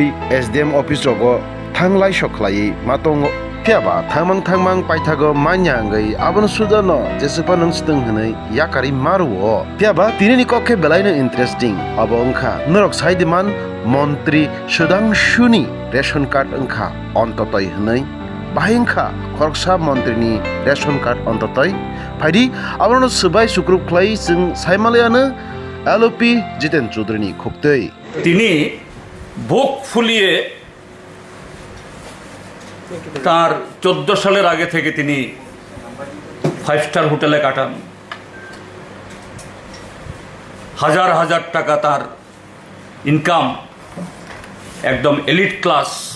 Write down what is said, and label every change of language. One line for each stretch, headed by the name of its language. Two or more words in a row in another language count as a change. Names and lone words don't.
English: SDM office
Bodo: रगो थांलाय सख्लायै मातंग फियाबा थांमां पाइथागो मान्यांगै आबन सुदानो जेसेपा नों सिदों हनै याकारि मारुओ फियाबा तिनिनि कखे बेलायनो इन्ट्रेस्टिं अब ओंखा नरक साइदिमान मन्त्री सुधांशुनि
English: ration card
Bodo: ओंखा अन्ततै हनै बाहेंखा खरकसा मन्त्रीनि
English: ration card
Bodo: अन्ततै फाइदि आबनो सुबाय सुक्रुप ख्लाइ जों सायमालायानो एलओपि जितेन चौधरीनि खुक्तै
Bangla: তিনি বুক ফুলিয়ে তার 14 সালের আগে থেকে তিনি 5
English: star hotel
Bangla: কাটান হাজার হাজার টাকা তার ইনকাম একদম
English: elite class